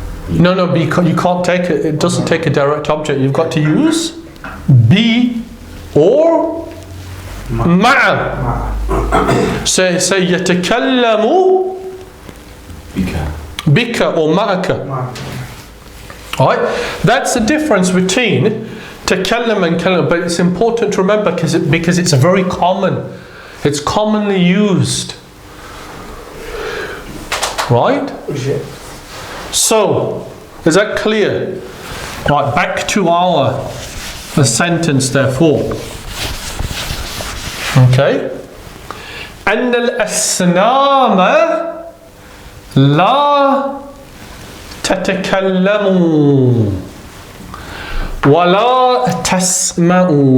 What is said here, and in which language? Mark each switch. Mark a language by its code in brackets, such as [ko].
[en] No, because you can't take it. It doesn't take a direct object. You've got to use be or مع. [ar] Say يتكلم بك or معك. [en] Alright? That's the difference between takallam and kallam, but it's important to remember because it's very common. It's commonly used. Right? So, is that clear? Right, back to the sentence therefore. Okay? [ar] أن الأصنام لا تتكلم ولا تسمع.